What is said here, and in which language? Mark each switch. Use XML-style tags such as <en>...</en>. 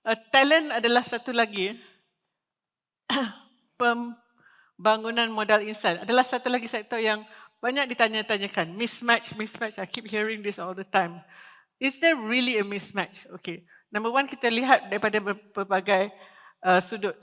<ms>Talent adalah satu lagi. Pembangunan modal insan adalah satu lagi sektor yang banyak ditanya-tanyakan.</ms> <en>Mismatch. I keep hearing this all the time. Is there really a mismatch? Okay. Number one,</en> <ms>kita lihat daripada berbagai sudut.</ms>